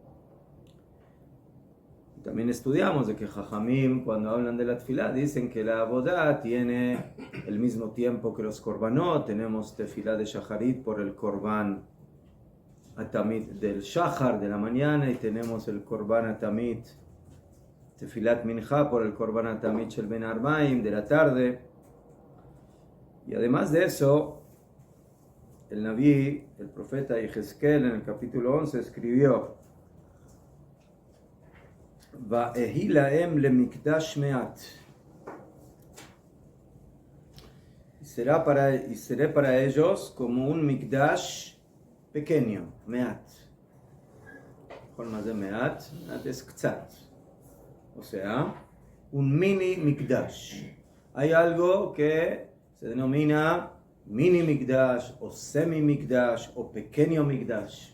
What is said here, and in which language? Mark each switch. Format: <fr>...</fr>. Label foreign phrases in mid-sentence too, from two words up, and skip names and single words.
<es>También estudiamos de que Jajamim, cuando hablan de la tefilá, dicen que la avodah tiene el mismo tiempo que los korbanot. Tenemos tefilá de shacharit por el</es> <he>קרבן התמיד</he> <es>del shachar, de la mañana, y tenemos el</es> <he>קרבן התמיד, תפילת מנחה,</he> <es>por el</es> <he>קרבן התמיד של בין הערביים,</he> <es>de la tarde. Y además de eso, el Naví, el profeta Yehezkel, en el capítulo 11, escribió:</es> <he>ואהי להם למקדש מעט.</he> <es>y seré para ellos como un mikdash pequeño, meat. Más de meat es ktsat. O sea, un mini mikdash. Hay algo que se denomina mini mikdash o semi mikdash o pequeño mikdash.</es>